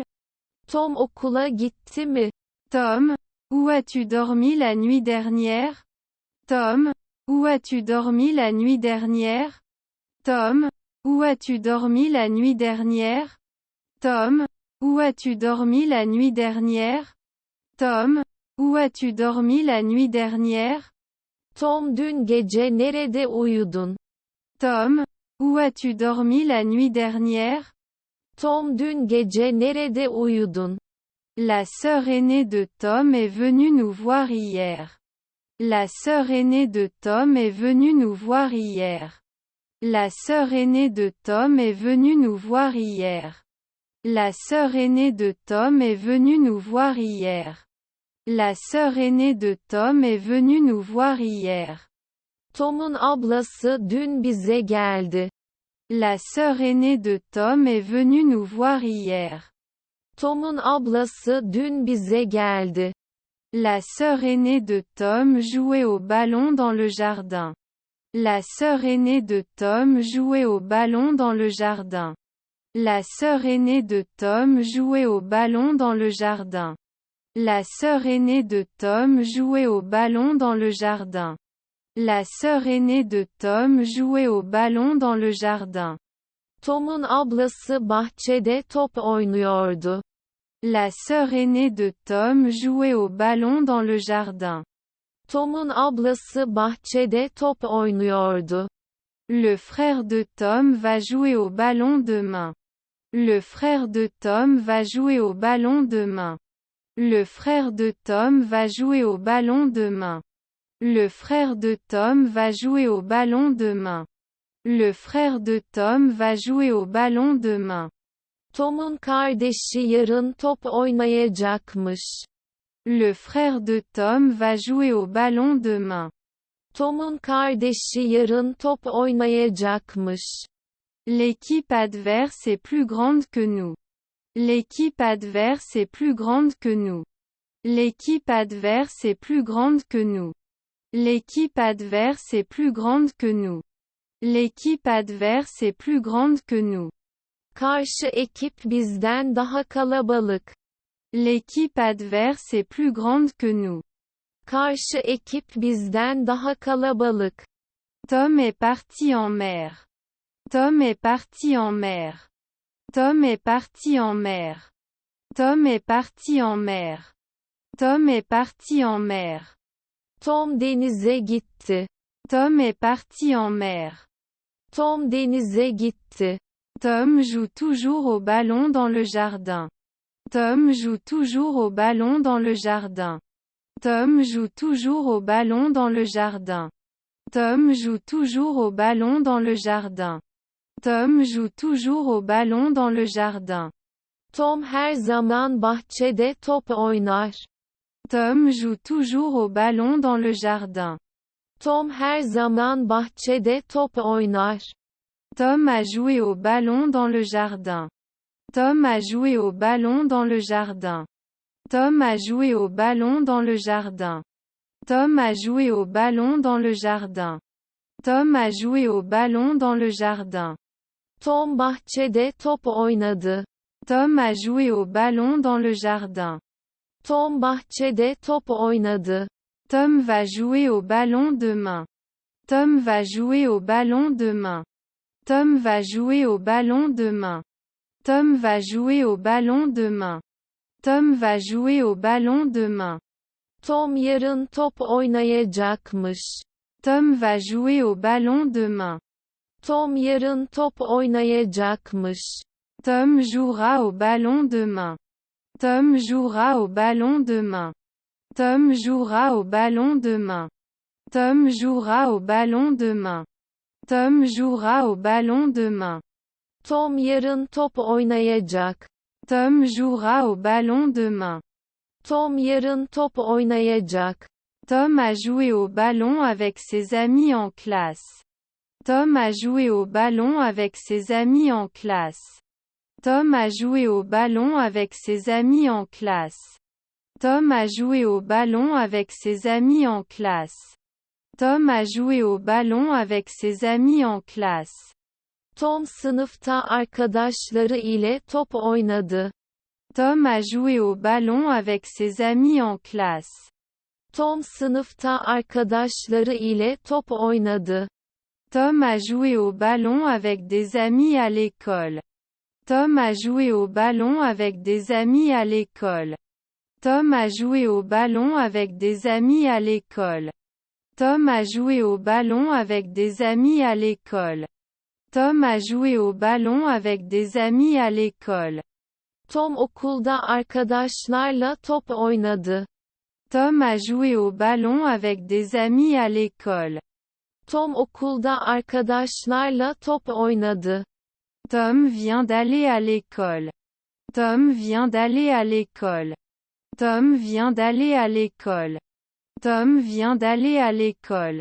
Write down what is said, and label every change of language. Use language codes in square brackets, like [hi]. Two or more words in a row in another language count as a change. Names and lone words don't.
[tr] Tom okula gitti mi? [fr] Tom, où as-tu dormi la nuit dernière? Tom, où as-tu dormi la nuit dernière? Tom, où as-tu dormi la nuit dernière? Tom, où as-tu dormi la nuit dernière? Tom, où as-tu dormi la nuit dernière? [tr] Tom dün gece nerede uyudun? [fr] Tom, où as-tu dormi la nuit dernière? [tr] Tom dün gece nerede uyudun? [fr] La sœur aînée de Tom est venue nous voir hier. La sœur aînée de Tom est venue nous voir hier. La sœur aînée de Tom est venue nous voir hier. La sœur aînée de Tom est venue nous voir hier. La sœur aînée de Tom est venue nous voir hier. [tr] Tom'un ablası dün bize geldi. [fr] La sœur aînée de Tom est venue nous voir hier. [tr] Tom'un ablası dün bize geldi. [fr] La sœur aînée de Tom jouait au ballon dans le jardin. La sœur aînée de Tom jouait au ballon dans le jardin. La sœur aînée de Tom jouait au ballon dans le jardin. La sœur aînée de Tom jouait au ballon dans le jardin. La sœur aînée de Tom jouait au ballon dans le jardin. [tr] Tom'un ablası bahçede top oynuyordu. [fr] La sœur aînée de Tom jouait au ballon dans le jardin. [tr] Tom'un ablası bahçede top oynuyordu. [fr] Le frère de Tom va jouer au ballon demain. Le frère de Tom va jouer au ballon demain. Le frère de Tom va jouer au ballon demain. Le frère de Tom va jouer au ballon demain. Le frère de Tom va jouer au ballon demain. [tr] Tom'un kardeşi yarın top oynayacakmış. [fr] Le frère de Tom va jouer au ballon demain. [tr] Tom'un kardeşi yarın top oynayacakmış. [fr] L'équipe adverse est plus grande que nous. L'équipe adverse est plus grande que nous. L'équipe adverse est plus grande que nous. L'équipe adverse est plus grande que nous. L'équipe adverse est plus grande que nous. [tr] Karşı ekip bizden daha kalabalık. [fr] L'équipe adverse est plus grande que nous. [tr] Karşı ekip bizden daha kalabalık. [fr] Tom est parti en mer. Tom est parti en mer. Tom est parti en mer. Tom est parti en mer. Tom est parti en mer. [tr] Tom denize gitti. [fr] Tom est parti en mer. [tr] Tom denize gitti. [fr] Tom joue toujours au ballon dans le jardin. Tom joue toujours au ballon dans le jardin. Tom joue toujours au ballon dans le jardin. Tom joue toujours au ballon dans le jardin. Tom joue toujours au ballon dans le jardin. [tr] Tom her zaman bahçede top oynar. [fr] Tom joue toujours au ballon dans le jardin. [tr] Tom her zaman bahçede top oynar. [fr] Tom a joué au ballon dans le jardin. Tom a joué au ballon dans le jardin. Tom a joué au ballon dans le jardin. Tom a joué au ballon dans le jardin. Tom a joué au ballon dans le jardin. [tr] Tom bahçede top oynadı. [fr] Tom a joué au ballon dans le jardin. [tr] Tom bahçede top oynadı. [fr] Tom va jouer au ballon demain. Tom va jouer au ballon demain. Tom va jouer au ballon demain. Tom va jouer au ballon demain. Tom va jouer au ballon demain. [tr] Tom yarın top oynayacakmış. [fr] Tom va jouer au ballon demain. [tr] Tom yarın top oynayacakmış. [fr] Tom jouera au ballon demain. Tom jouera au ballon demain. Tom jouera au ballon demain. Tom jouera au ballon demain. Tom jouera au ballon demain. [tr] Tom yarın top oynayacak. [fr] Tom jouera au ballon demain. [tr] Tom yarın top oynayacak. [fr] Tom a joué au ballon avec ses amis en classe. Tom a joué au ballon avec ses amis en classe. Tom a joué au ballon avec ses amis en classe. Tom a joué au ballon avec ses amis en classe. Tom a joué au ballon avec ses amis en classe. [tr] Tom sınıfta arkadaşları ile top oynadı. [fr] Tom a joué au ballon avec ses amis en classe. [tr] Tom sınıfta arkadaşları ile top oynadı. [fr] Tom a joué au ballon avec des amis à l'école. Tom a joué au ballon avec des amis à l'école. Tom a joué au ballon avec des amis à l'école. Tom a joué au ballon avec des amis à l'école. Tom a joué au ballon avec des amis à l'école. [tr] Tom okulda arkadaşlarla top oynadı. [fr] Tom a joué au ballon avec des amis à l'école. [tr] Tom okulda arkadaşlarla top oynadı. [fr] Tom vient d'aller à l'école. Tom vient d'aller à l'école. Tom vient d'aller à l'école. Tom vient d'aller à l'école.